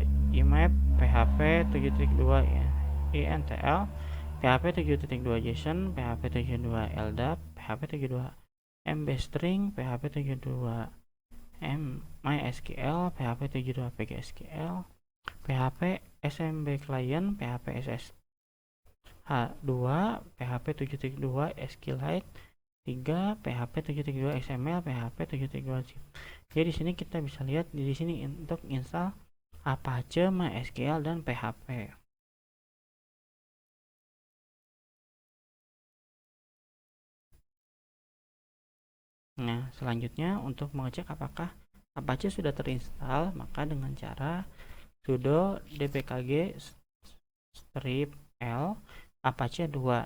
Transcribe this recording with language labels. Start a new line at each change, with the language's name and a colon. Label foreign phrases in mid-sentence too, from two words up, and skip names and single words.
Indonesian: imap, php 7.2 intl, php 7.2 json, php 7.2 ldap, php 7.2 mbstring, php 7.2 mysql, php 7.2 pgsql, php smb client, php ssh2, php 7.2 SQLite 3, php 7.2 xml, php 7.2 zip. Jadi di sini kita bisa lihat di sini untuk install Apache, MySQL dan PHP. Nah, selanjutnya untuk mengecek apakah Apache sudah terinstall, maka dengan cara sudo dpkg strip l apache 2.